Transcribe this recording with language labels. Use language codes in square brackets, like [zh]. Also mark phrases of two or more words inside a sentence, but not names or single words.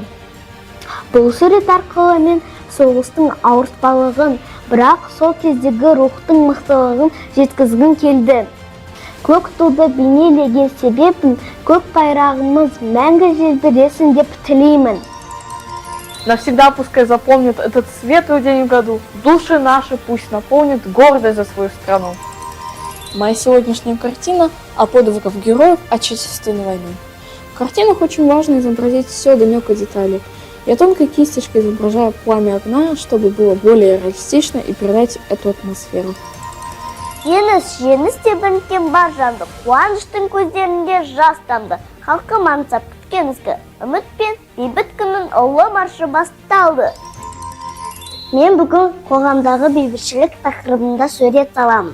[kk] Бұл сурет арқылы мен соғыстың ауыртпалығын, бірақ сол кездегі рухтың мықтылығын жеткізгім келді. Көк туды бейнелеген себебім, көк байрағымыз мәңгі желбіресін деп тілеймін. [ru] Навсегда пускай запомнят этот светлый день в году. Души наши пусть наполнит гордость за свою страну. Моя сегодняшняя картина о подвигах героев Отечественной войны. В картинах очень важно изобразить все до мелкой детали. Я тонкой кисточкой изображаю пламя огня, чтобы было более реалистично и передать эту атмосферу. [kk] Жеңіс деп үнкен бар жанды, қуаныштың көздерінде жас тамды. Халқым аңсап күткен ізгі, үміт пен бейбіт күннің ұлы маршы басталды. Мен бүгін қоғамдағы бейбітшілік тақырыбында сурет саламын.